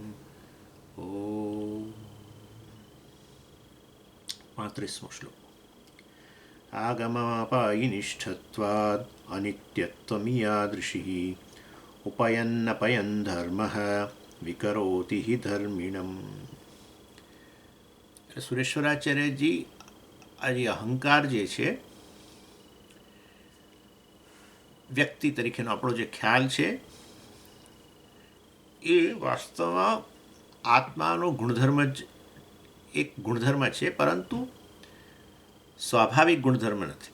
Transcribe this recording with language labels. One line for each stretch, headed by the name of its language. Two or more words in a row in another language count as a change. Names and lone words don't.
Gujarati: ૐ 35મો શ્લોક।
Sanskrit: आगमापायिनिष्ठत्वाद् अनित्यत्वमियादृशिः उपयन्नपयन् धर्मः विकरोति हि धर्मिणम्।
Gujarati: સુરેશ્વરાચાર્યજી આ જે અહંકાર જે છે વ્યક્તિ તરીકેનો આપણો જે ખ્યાલ છે એ વાસ્તવમાં આત્માનો ગુણધર્મ જ એક ગુણધર્મ છે, પરંતુ સ્વાભાવિક ગુણધર્મ નથી.